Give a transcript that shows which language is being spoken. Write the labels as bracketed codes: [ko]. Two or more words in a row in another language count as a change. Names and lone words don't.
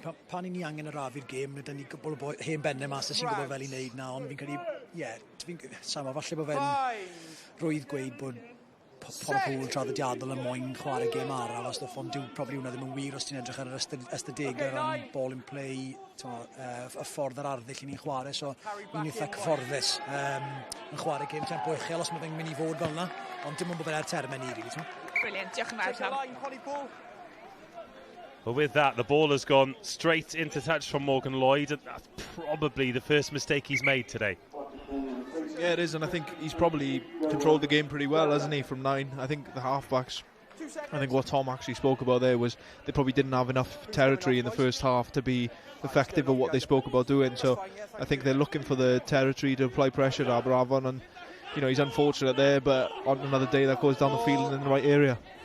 [cy] Pan i ni angen arafu'r gêm, ydyn ni gwybod bod hen bennau mas sy'n gwybod fel i wneud na, ond fi'n credu, falle bod fe'n rwydd gweud bod Pontypool traddodiadol yn moyn chwarae gêm arall, os ond dyw probably hwnna ddim yn wir os ti'n edrych ar yr ystadegau ran [en] ball in play, [cy] y ffordd yr arddull i ni'n chwarae, so ni'n eitha cyfforddus yn chwarae gêm tempo uchel os mae fe'n mynd i fod fel yna, ond dim ond bod fe'n ar termau ni, really. Brilliant, diolch yn fawr, Tom. [en] Well, with that, the ball has gone straight into touch from Morgan Lloyd, and that's probably the first mistake he's made today. Yeah, it is, and I think he's probably controlled the game pretty well, hasn't he, from 9. I think the halfbacks, I think what Tom actually spoke about there was they probably didn't have enough territory in the first half to be effective at what they spoke about doing, so I think they're looking for the territory to apply pressure to Aberavon, and you know, he's unfortunate there, but on another day that goes down the field in the right area.